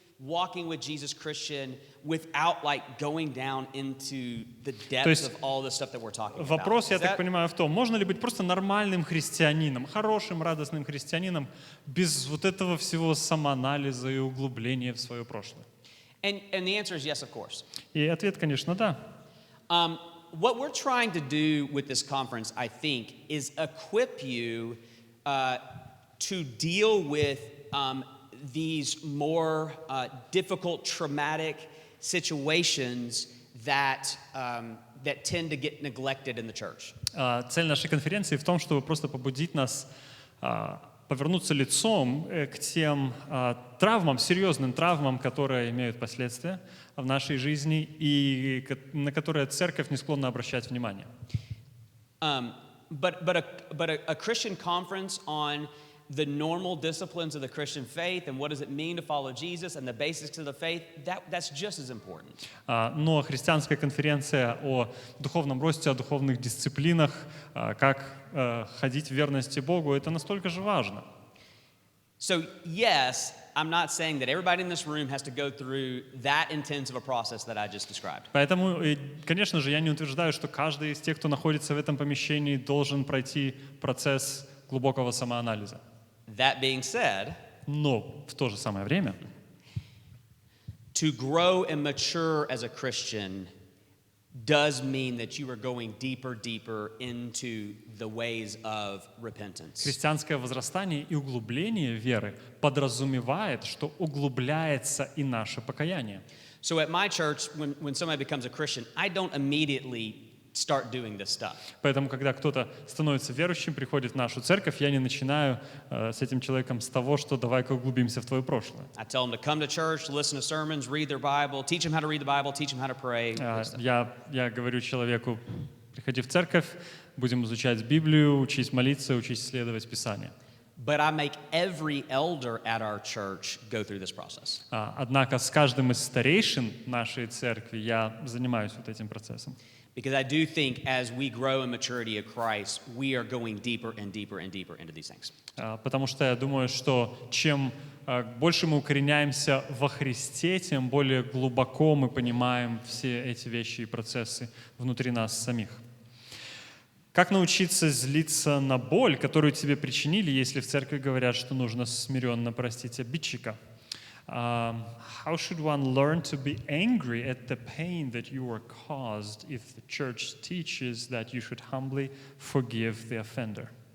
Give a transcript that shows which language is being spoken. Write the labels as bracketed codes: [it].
[en] walking with Jesus Christian without like going down into the [ru] То [en] depths [ru] есть [en] of all the stuff that we're talking about? [ru] вопрос, я [en] Is [ru] так [en] that- [ru] понимаю, в том, можно ли быть просто нормальным христианином, хорошим, радостным христианином, без вот этого всего самоанализа и углубления в свое прошлое? [en] And the answer is yes, of course. [ru] И ответ, конечно, да. [en] What we're trying to do with this conference, I think, is equip you to deal with these more difficult, traumatic situations that tend to get neglected in the church. [ru] Цель нашей конференции в том, чтобы просто побудить нас повернуться лицом к тем травмам, серьезным травмам, которые имеют последствия в нашей жизни и на которые церковь не склонна обращать внимание. [en] But a Christian conference on the normal disciplines of the Christian faith and what does it mean to follow Jesus and the basics of the faith, that's just as important. [ru] Но христианская конференция о духовном росте, о духовных дисциплинах, как ходить в верности Богу, это настолько же важно. [en] So yes, I'm not saying that everybody in this room has to go through that intensive a process that I just described. [ru] Поэтому, конечно же, я не утверждаю, что каждый из тех, кто находится в этом помещении, должен пройти процесс глубокого самоанализа. [en] That being said, [ru] Но в то же самое время [en] to grow and mature as a Christian does mean that you are going deeper into the ways of repentance. [ru] христианское возрастание и углубление веры подразумевает, что углубляется и наше покаяние. [en] So at my church, when somebody becomes a Christian, I don't immediately start doing this stuff. [ru] Поэтому, когда кто-то становится верующим, приходит в нашу церковь, я не начинаю с этим человеком с того, что давай-ка углубимся в твое прошлое. [en] I tell them to come to church, listen to sermons, read their Bible, teach them how to read the Bible, teach them how to pray. [ru] Я говорю человеку, приходи в церковь, будем изучать Библию, учись молиться, учись исследовать Писание. [en] But I make every elder at our church go through this process. [ru] Однако с каждым из старейшин нашей церкви я занимаюсь вот этим процессом. [en] Because I do think as we grow in maturity of Christ, we are going deeper and deeper and deeper into these things. [ru] Потому что я думаю, что чем больше мы укореняемся во Христе, тем более глубоко мы понимаем все эти вещи и процессы внутри нас самих. Как научиться злиться на боль, которую тебе причинили, если в церкви говорят, что нужно смиренно простить обидчика? [en] How should one learn to be angry at the pain that you were caused if the church teaches that you should humbly forgive the offender?